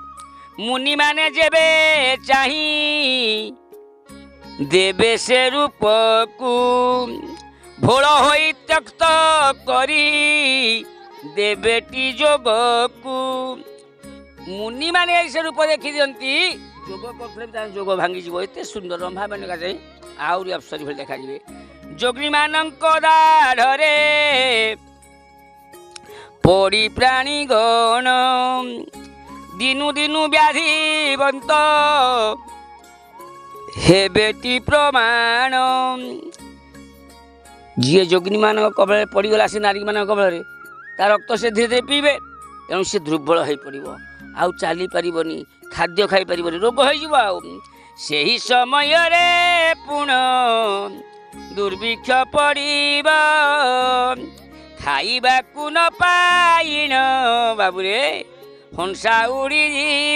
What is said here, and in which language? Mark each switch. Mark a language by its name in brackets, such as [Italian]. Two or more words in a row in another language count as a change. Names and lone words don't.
[Odia] ମୁନିମାନେ ଯେବେ ଚାହିଁ ଦେବେ ସେ ରୂପକୁ ଭୋଳ ହୋଇ ତ୍ୟକ୍ତ କରି ଦେବେଟି ଯୋଗକୁ। ମୁନିମାନେ ସେ ରୂପ ଦେଖି ଦିଅନ୍ତି, ଯୋଗ କରୁଥିଲେ ବି ତାଙ୍କ ଯୋଗ ଭାଙ୍ଗିଯିବ। ଏତେ ସୁନ୍ଦର ରମ୍ଭା ମେନକା ଯାଇ ଆହୁରି ଅପ୍ସରୀ ଭଳି ଦେଖାଯିବେ। ଯୋଗୀମାନଙ୍କ ଦାଢ଼ରେ ପଡ଼ି ପ୍ରାଣୀ ଗଣ ଦିନୁ ଦିନୁ ବ୍ୟାଧିବନ୍ତ ହେବେଟି ପ୍ରମାଣ। ଯିଏ ଯୋଗିନୀମାନଙ୍କ କବଳରେ ପଡ଼ିଗଲା ସେ ନାରୀମାନଙ୍କ କବଳରେ ତା ରକ୍ତ ସେ ଧୀରେ ଧୀରେ ପିଇବେ, ତେଣୁ ସେ ଦୁର୍ବଳ ହୋଇପଡ଼ିବ, ଆଉ ଚାଲିପାରିବନି, ଖାଦ୍ୟ ଖାଇପାରିବନି, ରୋଗ ହୋଇଯିବ। ଆଉ ସେହି ସମୟରେ ପୁଣ ଦୁର୍ଭିକ୍ଷ ପଡ଼ିବ, ଖାଇବାକୁ ନ ପାଇଣ ବାବୁରେ ହଂସା ଉଡ଼ିଯିବ।